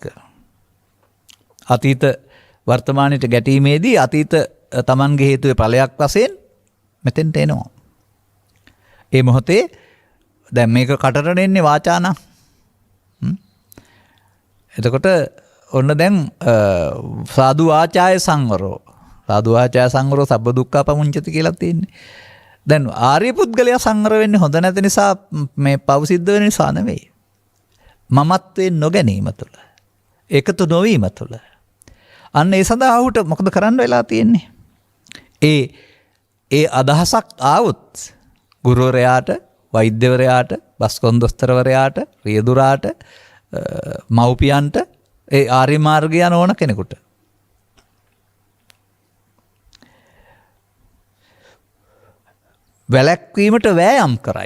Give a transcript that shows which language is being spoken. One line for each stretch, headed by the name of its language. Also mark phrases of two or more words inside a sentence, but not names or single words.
Sinhala: අතීත වර්තමානයට ගැටීමේදී අතීත තමන්ගේ හේතුවේ ඵලයක් වශයෙන් මෙතෙන්ට එනවා. ඒ මොහොතේ දැන් මේක කටට එන්නේ වාචානම්. එතකොට ඔන්න දැන්
Pali: සාදු වාචාය සංවරෝ. සාදු වාචාය සංවරෝ සබ්බ දුක්ඛ පමුංචති
Sinhala: කියලා තියෙන්නේ. දැන් ආර්ය පුද්ගලයා සංවර වෙන්නේ හොඳ නැති නිසා මේ පව් සිද්ධ වෙන නිසා නෙවෙයි. මමත්වයෙන් නොගැනීම තුළ. එකතු නොවීම තුළ. අන්න ඒ සඳහා ඔහුට මොකද කරන්න වෙලා තියෙන්නේ? ඒ අදහසක් ආවොත් ගුරුවරයාට, වෛද්‍යවරයාට, බස්කොන්දොස්තරවරයාට, රියදුරාට, මව්පියන්ට ඒ ආර්ය මාර්ගය යන ඕන කෙනෙකුට වැළැක්වීමට වෑයම් කරයි.